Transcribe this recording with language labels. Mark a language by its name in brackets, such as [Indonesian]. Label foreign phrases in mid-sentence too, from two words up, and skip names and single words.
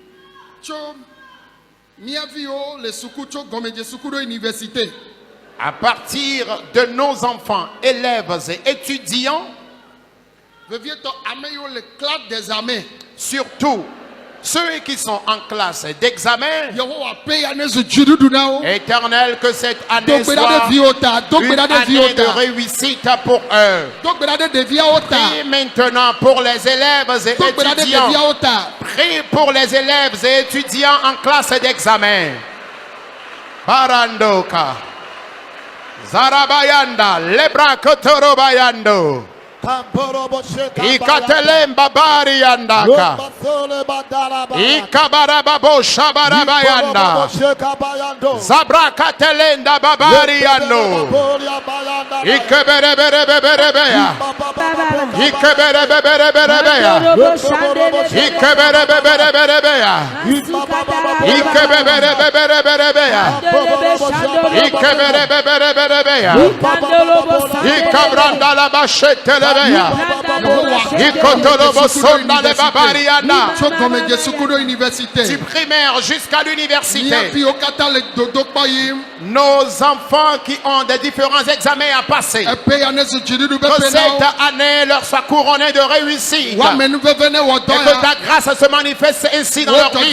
[French] À partir de nos enfants, élèves et étudiants, surtout Ceux qui sont en classe d'examen, [Ewe] Yehowa pe ya ne zu dziɖuɖu na wo. [French] Éternel, que cette année [Ewe] Do gbe ɖa [French] soit [Ewe] ɖe viwo ta. Do gbe [French] une [Ewe] ɖa ɖe viwo [French] année de [Ewe] ta. [French] réussite pour eux. [Ewe] Do gbe ɖa ɖe ɖeviawo ta. [French] Prie maintenant pour les élèves et [Ewe] Do gbe ɖa ɖe [French] étudiants. [Ewe] ɖeviawo ta. [French] Prie pour les élèves et étudiants en classe d'examen. Parandoka. Zarabayanda. Lebra Kotorobayando. Ikatelem babari yandaka. Ikabarababo shabarabayanda. Zabrakatelenda babari yando. Ikeberebereberebeya. Ikeberebereberebeya. Ikeberebereberebeya. Ikeberebereberebeya. Ikeberebereberebeya. Ikabranda la bachete lebeya. Ikotolobo sonda le babariana. Du primaire jusqu'à l'université. Nos enfants qui ont des différents examens à passer, que cette année leur soit couronnée de réussite. Et que ta grâce se manifeste ainsi dans leur vie.